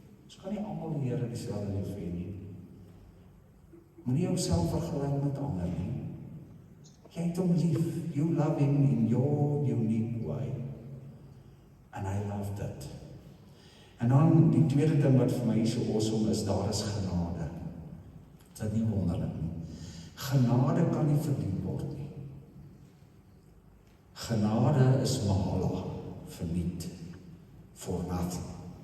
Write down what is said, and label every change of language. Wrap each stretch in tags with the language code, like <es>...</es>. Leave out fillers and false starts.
<af>Ons kan nie almal die Here dieselfde lief hê nie. Moenie jouself vergelyk met ander nie. Jy het hom lief.</af> <en>You love him in your unique way. And I love that.</en> <af>En dan die tweede ding wat vir my so awesome is, daar is genade. Is dit nie wonderlik nie? Genade kan nie verdien word nie. Genade is mahala, verniet,</af> <en>for nothing.</en>